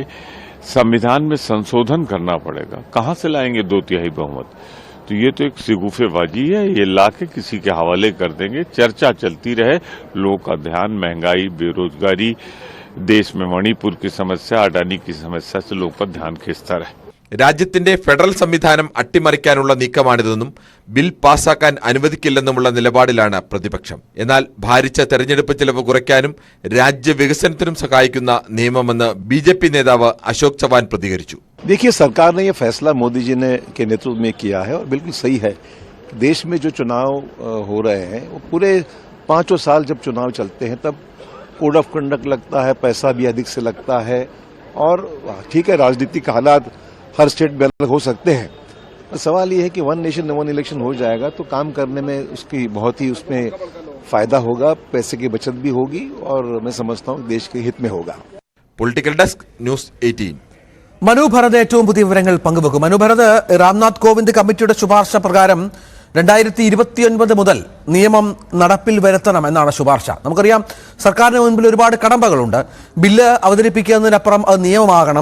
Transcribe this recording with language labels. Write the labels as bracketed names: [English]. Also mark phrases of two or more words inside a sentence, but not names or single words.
[Hindi] संविधान में संशोधन करना पड़ेगा. कहां से लाएंगे 2/3 बहुमत? तो ये तो एक सिगुफेबाजी है. ये लाके किसी के हवाले कर देंगे. चर्चा चलती रहे, लोगों का ध्यान महंगाई, बेरोजगारी, देश में मणिपुर की समस्या, अडानी की समस्या से लोगों का ध्यान खींचता रहे. [Malayalam] രാജ്യത്തിന്റെ ഫെഡറൽ സംവിധാനം അട്ടിമറിക്കാനുള്ള നീക്കമാണിതെന്നും ബിൽ പാസാക്കാൻ അനുവദിക്കില്ലെന്നുമുള്ള നിലപാടിലാണ് പ്രതിപക്ഷം. എന്നാൽ ഭാരിച്ച തെരഞ്ഞെടുപ്പ് ചെലവ് കുറയ്ക്കാനും രാജ്യവികസനത്തിനും സഹായിക്കുന്ന നിയമമെന്ന് ബി.ജെ.പി നേതാവ് അശോക് ചവാൻ പ്രതികരിച്ചു. [Hindi] देखिए, सरकार ने यह फैसला मोदी जी ने के नेतृत्व में किया है और बिल्कुल सही है. देश में जो चुनाव हो रहे हैं वो पूरे 5 साल जब चुनाव चलते हैं तब [English] code of conduct [Hindi] लगता है, पैसा भी अधिक से लगता है. और ठीक है, राजनीतिक हालात हर स्टेट में अलग हो सकते हैं. सवाल ये है कि 1 नेशन 1 इलेक्शन हो जाएगा तो काम करने में उसकी बहुत ही उसमें फायदा होगा, पैसे की बचत भी होगी और मैं समझता हूँ देश के हित में होगा. [English] Political Desk News 18. [Malayalam] മനു ഭരത് ഏറ്റവും പുതിയ വിവരങ്ങൾ പങ്കുവെക്കും. മനു ഭരത്, രാംനാഥ് കോവിന്ദ് കമ്മിറ്റിയുടെ ശുപാർശ പ്രകാരം 2029 മുതൽ നിയമം നടപ്പിൽ വരുത്തണം എന്നാണ് ശുപാർശ. നമുക്കറിയാം, സർക്കാരിന് മുൻപിൽ ഒരുപാട് കടമ്പകളുണ്ട്. ബില്ല് അവതരിപ്പിക്കുന്നതിനപ്പുറം അത് നിയമമാകണം.